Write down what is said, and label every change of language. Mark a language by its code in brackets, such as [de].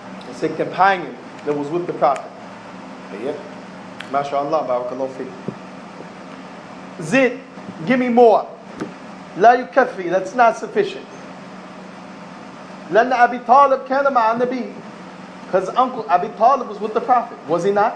[en] It's a companion that was with the Prophet. Yeah. MashaAllah, barakallahu fikum. Zid, give me more. [ar] La yukaffi, [en] that's not sufficient. [ar] لأن Abi Talib كان مع النبي. [en] Because Uncle Abi Talib was with the Prophet, was he not?